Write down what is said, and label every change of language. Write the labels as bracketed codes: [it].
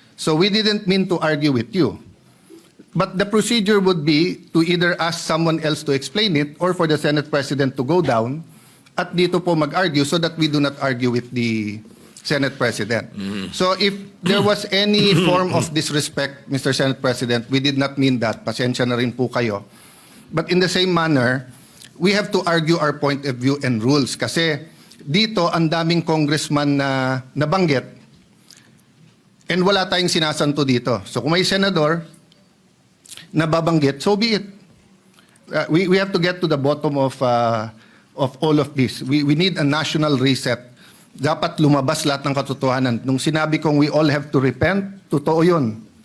[en] So we didn't mean to argue with you. But the procedure would be to either ask someone else to explain it or for the Senate President to go down [tl] at dito po mag-argue [en] so that we do not argue with the Senate President. So if there was any form of disrespect, Mr. Senate President, we did not mean that. [tl] Pasensya na rin po kayo. [en] But in the same manner, we have to argue our point of view and rules. [tl] Kasi dito, ang daming congressman na nabanggit and wala tayong sinasanto dito. So kung may senador na babanggit, [en] so be it. We have to get to the bottom of all of this. We need a national reset. [tl] Dapat lumabas lahat ng katotohanan. Nung sinabi kong [en] we all have to repent, [tl] totoo yun.